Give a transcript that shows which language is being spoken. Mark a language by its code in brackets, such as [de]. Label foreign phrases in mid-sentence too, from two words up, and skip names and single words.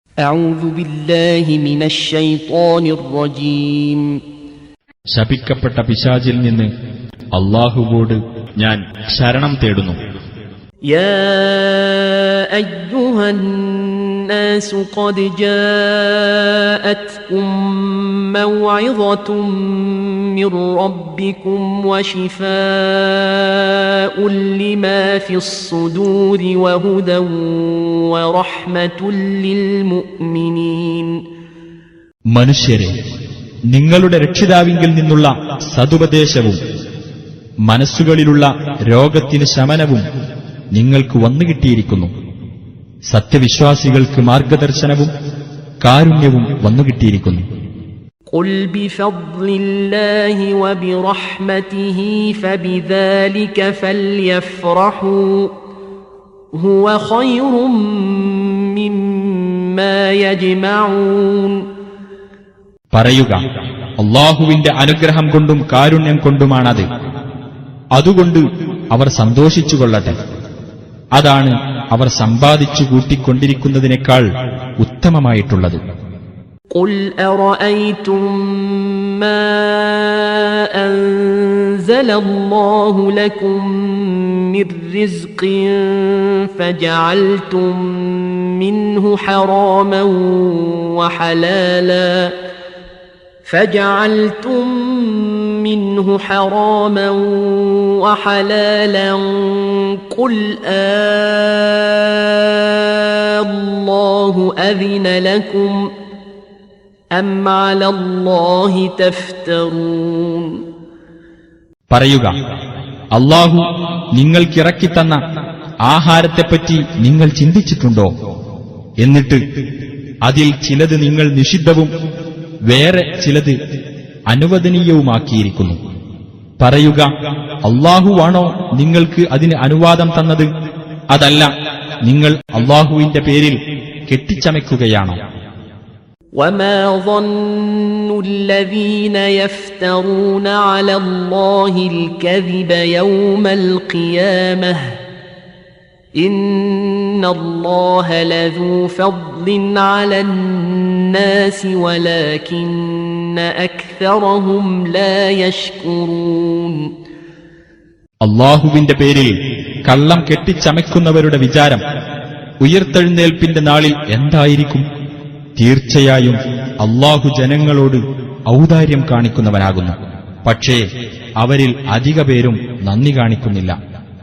[ar] أعوذ بالله من الشيطان الرجيم [ml] ശപിക്കപ്പെട്ട പിശാചിൽ നിന്ന് അല്ലാഹുവോട് ഞാൻ ശരണം തേടുന്നു. [ar] يا أيها الناس قد جاءتكم موعظة من ربكم وشفاء لما في الصدور وهدى ورحمة للمؤمنين. [ml] മനുഷ്യരെ, നിങ്ങളുടെ രക്ഷിതാവിങ്കിൽ നിന്നുള്ള സതുപദേശവും മനസ്സുകളിലുള്ള രോഗത്തിന് ശമനവും നിങ്ങൾക്ക് വന്നുകിട്ടിയിരിക്കുന്നു. സത്യവിശ്വാസികൾക്ക് മാർഗദർശനവും കാരുണ്യവും വന്നുകിട്ടിയിരിക്കുന്നു. [ar] قل بفضل الله وبرحمته فبذلك فليفرحوا هو خير مما يجمعون. [ml] പറയുക, അല്ലാഹുവിന്റെ അനുഗ്രഹം കൊണ്ടും കാരുണ്യം കൊണ്ടുമാണത്. അതുകൊണ്ട് അവർ സന്തോഷിച്ചുകൊള്ളട്ടെ. അതാണ് അവർ സമ്പാദിച്ചു കൂട്ടിക്കൊണ്ടിരിക്കുന്നതിനേക്കാൾ ഉത്തമമായിട്ടുള്ളത്. [ar] قل أرأيتم ما أنزل الله لكم من رزق فجعلتم منه حراما وحلالا قل الله أذن لكم أم على الله تفترون. [ml] പറയുക, അല്ലാഹു നിങ്ങൾക്കിറക്കിത്തന്ന ആഹാരത്തെപ്പറ്റി നിങ്ങൾ ചിന്തിച്ചിട്ടുണ്ടോ? എന്നിട്ട് അതിൽ ചിലത് നിങ്ങൾ നിഷിദ്ധവും വേറെ ചിലത് അനുവദനീയവുമാക്കിയിരിക്കുന്നു. പറയുക, അല്ലാഹുവാണോ നിങ്ങൾക്ക് അതിന് അനുവാദം തന്നത്? അതല്ല, നിങ്ങൾ അല്ലാഹുവിന്റെ പേരിൽ കെട്ടിച്ചമയ്ക്കുകയാണോ? [ar] وما ظن الذين يفترون على الله الكذب يوم القيامة إن الله لذو فضل على الناس ولكن أكثرهم لا يشكرون. [ml] അല്ലാഹുവിന്റെ പേരിൽ കള്ളം കെട്ടിച്ചമയ്ക്കുന്നവരുടെ വിചാരം ഉയർത്തെഴുന്നേൽപ്പിന്റെ നാളിൽ എന്തായിരിക്കും? തീർച്ചയായും അല്ലാഹു ജനങ്ങളോട് ഔദാര്യം കാണിക്കുന്നവനാകുന്നു. പക്ഷേ അവരിൽ അധിക പേരും നന്ദി കാണിക്കുന്നില്ല.